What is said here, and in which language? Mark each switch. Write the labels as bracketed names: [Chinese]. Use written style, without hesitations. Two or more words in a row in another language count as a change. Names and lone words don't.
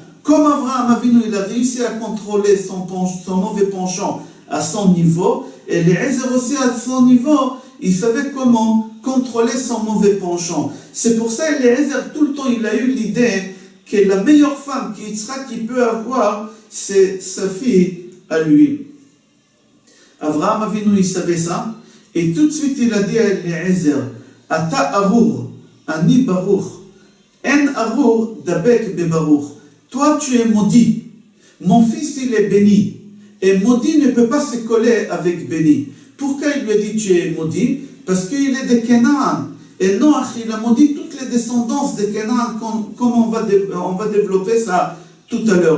[French] Comme Abraham Avinu, il a réussi à contrôler son mauvais penchant à son niveau, et Eliezer aussi à son niveau, il savait comment contrôler son mauvais penchant. C'est pour ça Eliezer, tout le temps, il a eu l'idée que la meilleure femme qu'il peut avoir, c'est sa fille à lui. Abraham Avinu, il savait ça, et tout de suite, il a dit à Eliezer, [Hebrew] אתה ארור, אני ברוך, אין ארור דבק בברוך. [French] Toi, tu es maudit. Mon fils, il est béni. Et maudit ne peut pas se coller avec béni. Pourquoi il lui a dit tu es maudit? Parce qu'il est de Canaan. Et Noach, il a maudit toutes les descendances de Canaan, comme on va développer ça tout à l'heure.